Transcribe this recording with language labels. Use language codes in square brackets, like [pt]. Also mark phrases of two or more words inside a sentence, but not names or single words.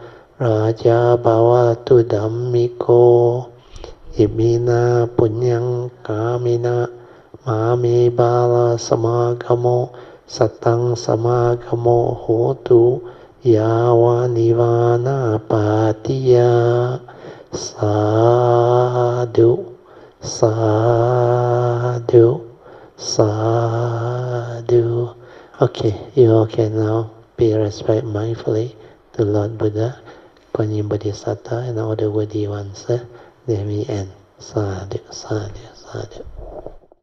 [pi] raja bhavatu dhammiko imina punyang kamina mame bala samagamo satang samagamo hotu yawa nivana patiya sadhu Sadhu, sadhu. [en] Okay, you all can now pay respect mindfully to Lord Buddha, Kuan Yin Bodhisattva, and all the worthy ones. Then we end. [pi] Sadhu, sadhu, sadhu.